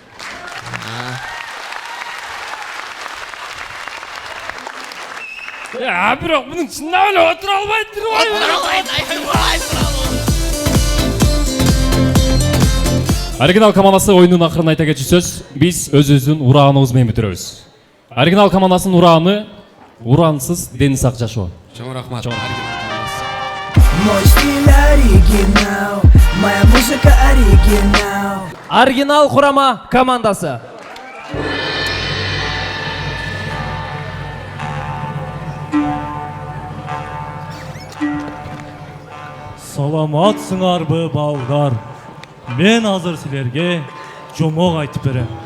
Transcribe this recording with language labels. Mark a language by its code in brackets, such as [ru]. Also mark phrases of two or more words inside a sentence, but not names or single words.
[ky] Бирок мунун чындап эле отура албайт. Оригинал командасы оюнун акырын айта кетчүсөз, биз өзүбүздүн урааныбыз менен бүтүрөбүз. Оригинал командасынын урааны урансыз дени сак жашоо. Чоң рахмат. [ru] Мой стиль оригинал, моя музыка оригинал. [ky] Оригинал курама командасы. Саламатсыңарбы балдар. Мен азыр силерге жомок айтып берем.